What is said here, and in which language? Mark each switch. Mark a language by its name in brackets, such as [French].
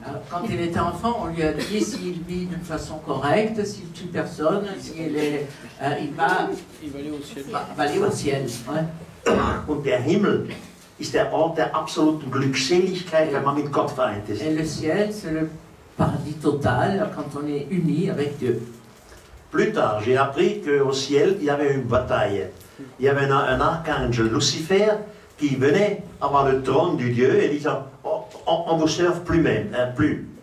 [French] Quand il était enfant, on lui a dit s'il vit d'une façon correcte, s'il tue personne, il va aller au ciel. Ouais. [German] Und der Himmel ist der Ort der absoluten Glückseligkeit, wenn man mit Gott vereint ist. [French] Et le ciel, c'est le paradis total quand on est uni avec Dieu. Plus tard, j'ai appris qu'au ciel, il y avait une bataille. Il y avait un archange, Lucifer, qui venait avoir le trône du Dieu et disait on ne vous serve plus même, plus.